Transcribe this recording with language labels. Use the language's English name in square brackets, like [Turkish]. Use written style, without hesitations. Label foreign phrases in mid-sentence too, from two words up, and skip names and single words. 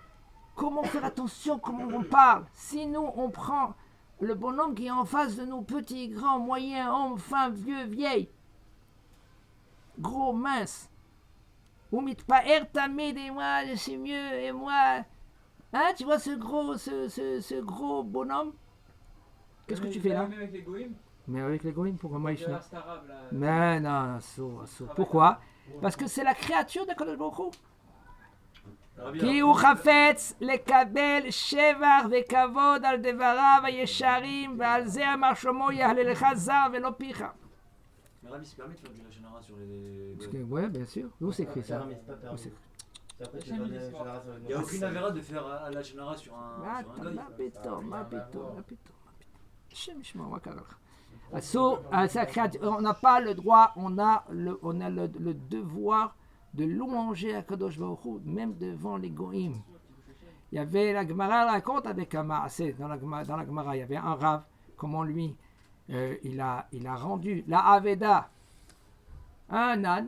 [French] Comment faire attention, comment on parle? Si nous, on prend le bonhomme qui est en face de nous, petit, grand, moyen, homme, femme, vieux, vieille, gros, mince, ou [Hebrew] מתפאר תמיד, [French] et moi, je suis mieux, et moi, hein, tu vois ce gros bonhomme? Qu'est-ce que tu fais là? Même avec les goïms. Mais avec les goïms, pourquoi moi, Arabe, là. Mais non, assourd. Pourquoi? Parce que c'est la créature de Kadosh Baruch Hu. [Hebrew] כי הוא חפץ לקבל שבח וכבוד על דבריו הישרים ועל זה אמר שלמה יהללך זר ולא פיך. [French] Mais Rabbi, se permet de faire du [Hebrew] לשון הרע [French] sur les. Oui, bien sûr. Où c'est écrit ça? Il n'y a aucune avéra de faire un [Hebrew] לשון הרע [French] sur un goy. [Hebrew] מה פתאום. השם ישמור, מה קרה לך? [French] on n'a pas le droit, on a le devoir de louanger à Kadosh Baruch Hu, même devant les goïms. Il y avait la Gemara raconte avec un maasé dans la Gemara, il y avait un rave, comment lui, il a rendu la Aveda à un âne.